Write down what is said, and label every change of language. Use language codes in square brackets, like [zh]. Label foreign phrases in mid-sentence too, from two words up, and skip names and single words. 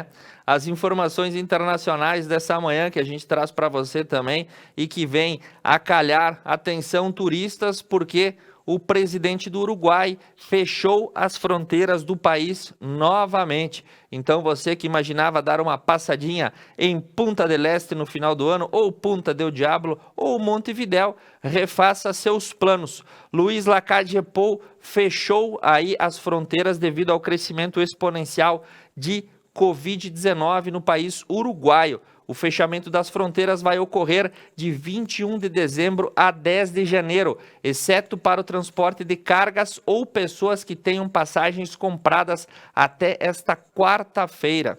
[pt] As informações internacionais dessa manhã que a gente traz para você também e que vem a calhar, atenção turistas, porque o presidente do Uruguai fechou as fronteiras do país novamente. Então você que imaginava dar uma passadinha em Punta del Este no final do ano, ou Punta del Diablo, ou Montevidéu, refaça seus planos. Luiz Lacalle Pou fechou aí as fronteiras devido ao crescimento exponencial de Covid-19 no país uruguaio. O fechamento das fronteiras vai ocorrer de 21 de dezembro a 10 de janeiro, exceto para o transporte de cargas ou pessoas que tenham passagens compradas até esta quarta-feira.